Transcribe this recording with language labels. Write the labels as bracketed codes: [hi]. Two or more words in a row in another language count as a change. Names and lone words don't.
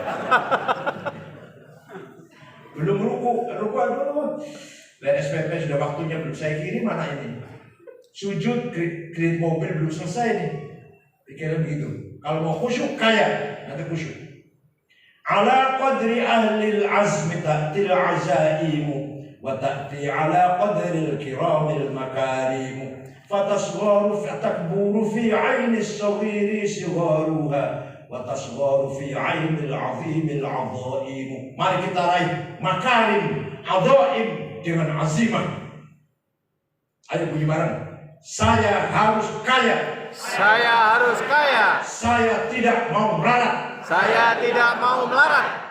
[id] Belum ruku dulu. Dan SPP sudah waktunya belum saya kirim, mana ini? Sujud, kredit mobil belum selesai nih. Pikirnya begitu. Kalau mau khusyuk, kaya, nanti khusyuk. [ar] على قدر أهل العزم تأتي العزائم، وتأتي على قدر الكرام المكارم. فتصغر فتكبر في عين الصغير صغارها، وتصغر في عين العظيم العظائم. [id] Mari kita raih makarim, adhaim dengan azimah. Ayo bunyi bareng. Saya harus kaya. Saya harus kaya. Saya tidak mau melarat. Saya tidak mau melarat.